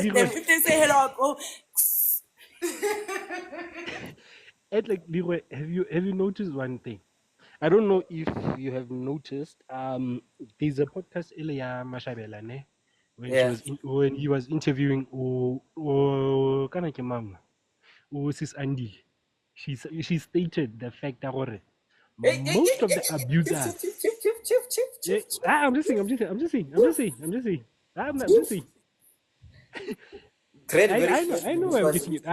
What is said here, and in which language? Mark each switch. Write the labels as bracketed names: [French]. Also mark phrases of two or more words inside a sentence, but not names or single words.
[English] at them. If they say hello, I go. it's like Leroy. Have you noticed one thing? I don't know if you have noticed. There's a podcast earlier, Mashabela, ne? When he was interviewing [Tswana] kana ke mang? [English] Sis Andy. She stated the fact that most of the abusers. I'm just saying. I'm just saying. I know where I'm getting it.